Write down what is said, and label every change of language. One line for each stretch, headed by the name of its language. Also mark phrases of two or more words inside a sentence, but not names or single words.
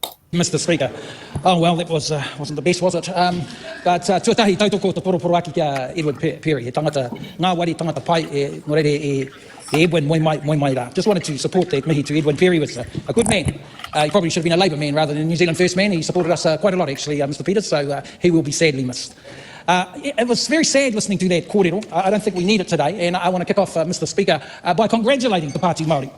English: Mr. Speaker. Oh, well, that wasn't the best, was it?
Māori: But tuatahi tautoko te poroporo aki kia Edward Perry, he tangata Ngāwari tangata pai no reire Edwin moi mai rā.
English: Just wanted to support that mihi to Edwin Perry. Was a good man. He probably should have been a Labour man rather than a New Zealand First man. He supported us quite a lot, actually, Mr. Peters, so he will be sadly missed. It was very sad listening to that kōrero. I don't think we need it today, and I want to kick off, Mr. Speaker, by congratulating the Pati Māori.